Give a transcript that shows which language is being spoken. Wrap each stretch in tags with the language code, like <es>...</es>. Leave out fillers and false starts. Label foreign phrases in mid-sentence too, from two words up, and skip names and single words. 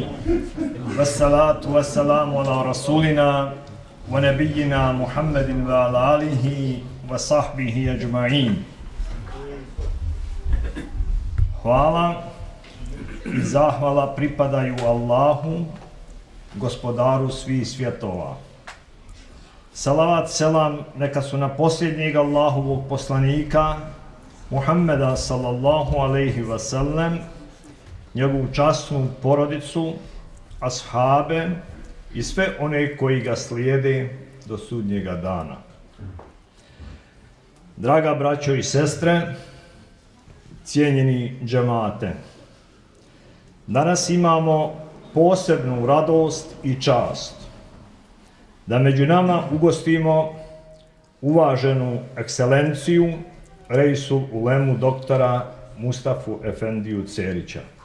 <ar>والصلاة والسلام على رسولنا ونبينا محمد وعلى آله وصحبه أجمعين.</ar> <bs>Hvala i zahvala pripadaju Allahu, gospodaru svih svjetova. Salavat, selam neka su na posljednjeg Allahovog poslanika, Muhammeda</bs> <ar>صلى الله عليه وسلم,</ar> <bs>njegovu časnu porodicu, ashabe i sve one koji ga slijede do sudnjega dana. Draga braćo i sestre, cijenjeni džemate, danas imamo posebnu radost i čast da među nama ugostimo uvaženu ekscelenciju Reisul Ulemu doktora Mustafu Efendiju Cerića.</bs>